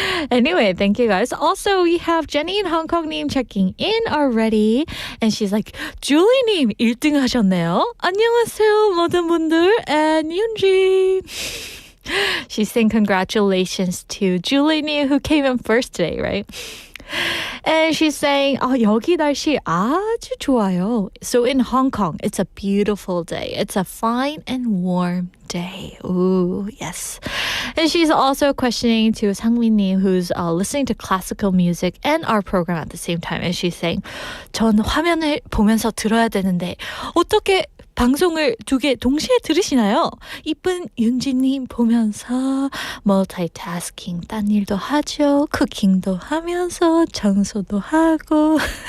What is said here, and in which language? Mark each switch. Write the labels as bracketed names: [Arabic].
[English] Anyway, thank you guys. Also, we have Jenny in Hong Kong-님 checking in already. And she's like, [Korean] Julie님 1등 하셨네요. 안녕하세요, 모든 분들. [English] And Yunji. She's saying congratulations to Julie님 who came in first today, right? And she's saying, [Korean] 여기 날씨 아주 좋아요. [English] So in Hong Kong, it's a beautiful day. It's a fine and warm day. Ooh, yes. And she's also questioning to 상민님, who's listening to classical music and our program at the same time. And she's saying, [Korean] 전 화면을 보면서 들어야 되는데 어떻게 방송을 두 개 동시에 들으시나요? 이쁜 윤지님 보면서 멀티태스킹 딴 일도 하죠. 쿠킹도 하면서 청소도 하고.